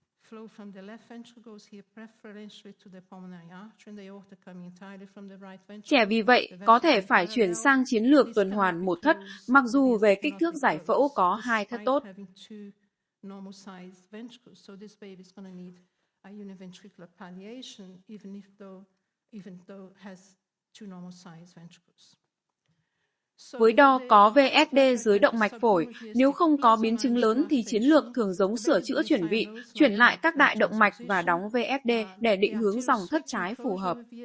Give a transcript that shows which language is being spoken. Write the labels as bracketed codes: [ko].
[en] Flow from the left ventricle goes here preferentially to the pulmonary artery and the aorta coming entirely from the right ventricle. [vi] Trẻ vì vậy có thể phải chuyển sang chiến lược tuần hoàn một thất, mặc dù về kích thước giải phẫu có hai thất tốt. [en] Normal size ventricles, so this baby is going to need a univentricular palliation even though has two normal size ventricles. [vi] Với đo có VSD dưới động mạch phổi, nếu không có biến chứng lớn thì chiến lược thường giống sửa chữa chuyển vị, chuyển lại các đại động mạch và đóng VSD để định hướng dòng thất trái phù hợp.